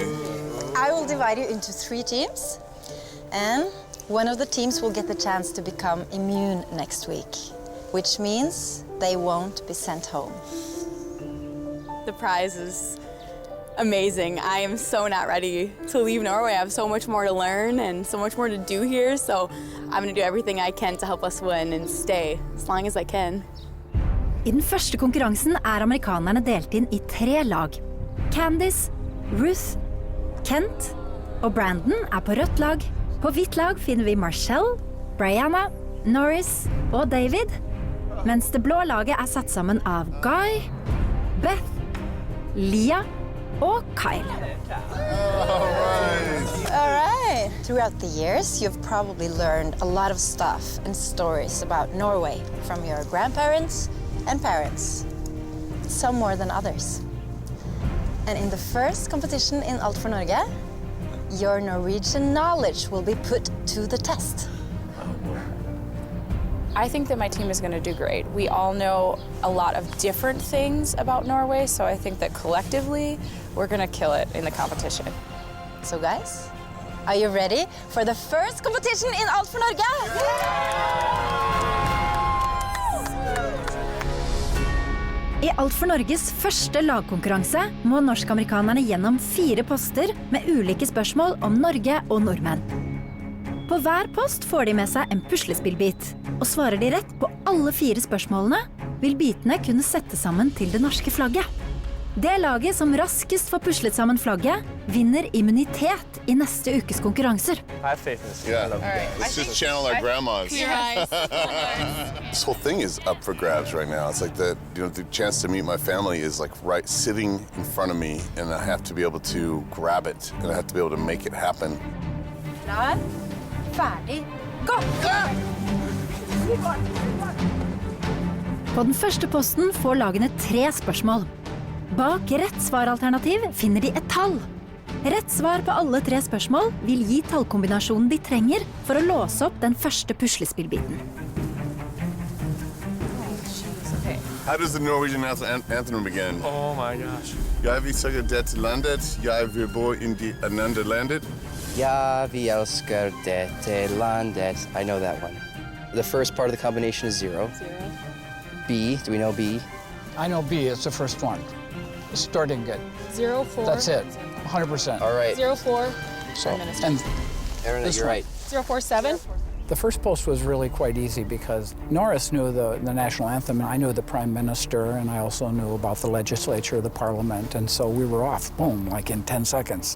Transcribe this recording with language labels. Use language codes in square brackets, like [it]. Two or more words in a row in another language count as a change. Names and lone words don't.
[en] I will divide you into 3 teams, and one of the teams will get the chance to become immune next week, which means they won't be sent home. The prize is amazing. I am so not ready to leave Norway. I have so much more to learn and so much more to do here, so I'm going to do everything I can to help us win and stay as long as I can. [no] I den første konkurransen amerikanerne delt inn I 3 lag. Candice, Ruth, Kent og Brandon på rødt lag. På hvitt lag finner vi Marcelle, Brianna, Norris og David, mens det blå laget satt sammen av Guy, Beth, Leah og Kyle. [en] All right. Throughout the years, you've probably learned a lot of stuff and stories about Norway from your grandparents and parents, some more than others. And in the first competition in Alt for Norge, your Norwegian knowledge will be put to the test. I think that my team is going to do great. We all know a lot of different things about Norway, so I think that collectively we're going to kill it in the competition. So guys, are you ready for the first competition in Alt for Norge? [no] I Alt for Norges første lagkonkurranse må norsk-amerikanerne gjennom 4 poster med ulike spørsmål om Norge og nordmenn. På hver post får de med seg en puslespillbit, og svarer de rett på alle 4 spørsmålene, vil bitene kunne sette sammen til det norske flagget. Det laget som raskest får puslet sammen flagget, vinner immunitet I neste ukes konkurranser. [en] I have faith in this. Yeah. Let's just channel our grandmas. This whole thing is up for grabs right now. It's like the chance to meet my family is like right sitting in front of me, and I have to be able to grab it, and I have to be able to make it happen. [no] Klar, ferdig, gå! På den første posten får lagene 3 spørsmål. Bak rett svaralternativ finner de et tall. Rett svar på alle 3 spørsmål vil gi tallkombinasjonen de trenger for å låse opp den første puslespillbiten. [en] How does the Norwegian anthem begin? Oh my gosh. [no] Jeg vil søke dette landet, jeg vil bo I annet landet. Ja, vi elsker dette landet. [en] I know that one. The first part of the combination is 0. B, do we know B? I know B, it's the first one. Starting good. 04. That's it. 100%. All right. 04. So, Prime Minister. and Aaron, this you're one. right. 047. The first post was really quite easy because Norris knew the national anthem, and I knew the Prime Minister, and I also knew about the legislature, the Parliament, and so we were off, boom, like in 10 seconds.